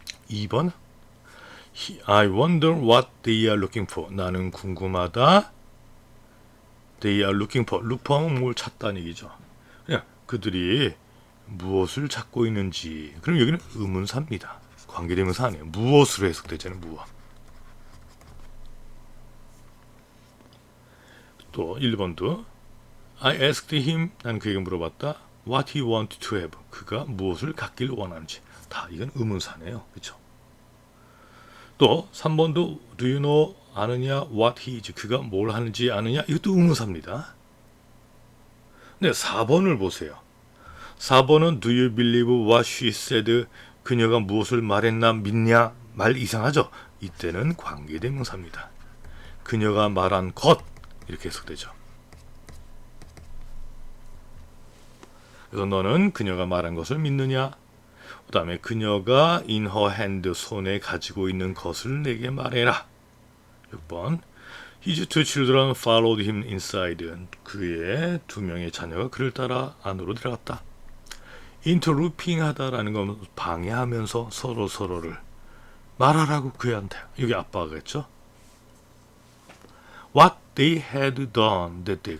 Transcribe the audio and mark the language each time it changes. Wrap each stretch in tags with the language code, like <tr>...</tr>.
<ko>2번</ko> <en>I wonder what they are looking for.</en> <ko>나는 궁금하다.</ko> <en>They are looking for.</en> <ko>look for는 뭘 찾다는 얘기죠. 그냥 그들이 무엇을 찾고 있는지. 그럼 여기는 의문사입니다. 관계대명사 아니에요. 무엇으로 해석되잖아요. 무엇. 또 1번도</ko> <en>I asked him.</en> <ko>난 그에게 물어봤다.</ko> <en>What he wanted to have.</en> <ko>그가 무엇을 갖길 원하는지. 다 이건 의문사네요. 그렇죠? 또 3번도</ko> <en>Do you know,</en> <ko>아느냐</ko> <en>what he is,</en> <ko>그가 뭘 하는지 아느냐, 이것도 의문사입니다. 네, 4번을 보세요. 4번은</ko> <en>Do you believe what she said,</en> <ko>그녀가 무엇을 말했나 믿냐, 말 이상하죠? 이때는 관계대명사입니다. 그녀가 말한 것, 이렇게 해석되죠. 그래서 너는 그녀가 말한 것을 믿느냐, 그 다음에 그녀가</ko> <en>in her hand,</en> <ko>손에 가지고 있는 것을 내게 말해라. 6번</ko> <en>His two children followed him inside.</en> <ko>그의 두 명의 자녀가 그를 따라 안으로 들어갔다. interrupting 하다라는 건 방해하면서 서로를 말하라고 그애한테. 여기 아빠가 했죠.</ko> <en>What they had done that day.</en>